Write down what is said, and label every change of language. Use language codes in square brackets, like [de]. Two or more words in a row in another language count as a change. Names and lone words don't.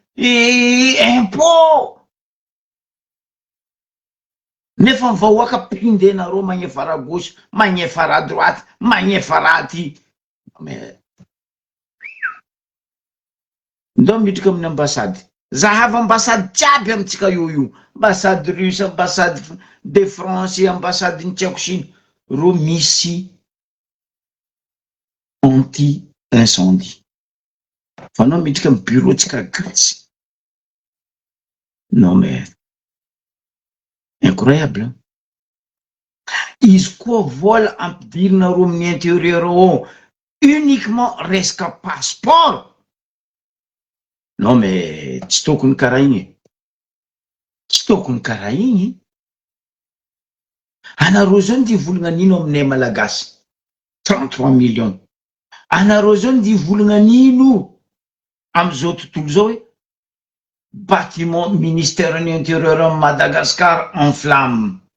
[mg] impôt nefa vahoaka pindenareo magnefa raha gauche magnefa raha droite magnefa raha ty ndao midriky amin'ny ambassady zahava ambassady jiaby amitsika io ambassady russe ambassady de France ambassady ny tiako siny ro misy [fr] anti incendie [mg] fa anao midriky amy bureau tsika gasy [fr] non mais incroyable [mg] izy koa vola ampidirinareo amin'ny intérieur ao uniquement resaka passeport [fr] non mais [mg] tsy tokony karaha igny tsy tokony karaha igny anareo zao ndy volagna aminay malagasy 33 millions anareo zao ndy volagna amizao tontolo zao hoe [fr] bâtiment ministère [mg] ny [fr] intérieur Madagascar en flamme